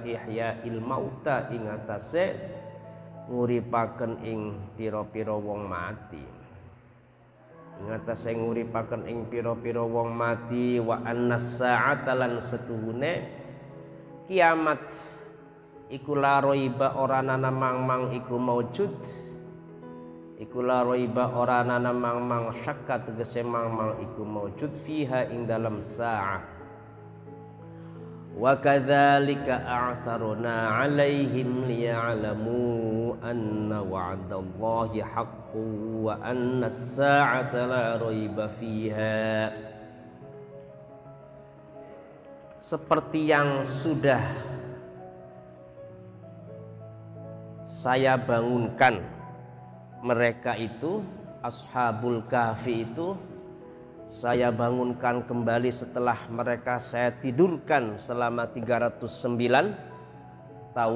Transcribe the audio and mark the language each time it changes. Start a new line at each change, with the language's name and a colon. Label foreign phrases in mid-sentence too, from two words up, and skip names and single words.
Arabic: إحياء الموتى
Javanese: ing atase nguripaken ing pira-pira wong mati, ing atase nguripaken ing pira-pira wong mati
Arabic: وإن الساعة
Javanese: lan setuhune kiamat iku
Arabic: لا ريب
Javanese: ora ana mang-mang iku maujud, iku
Arabic: لا ريب
Javanese: ora ana mang-mang syakka tegese mang-mang iku maujud fiha ing dalam sa'ah.
Arabic: وكذلك أعثرنا عليهم ليعلموا أن وعد الله حق وأن الساعة لا ريب فيها.
Indonesian: Seperti yang sudah saya bangunkan mereka itu
Arabic: أصحاب الكهف
Indonesian: itu saya bangunkan kembali setelah mereka saya tidurkan selama 309 tahun.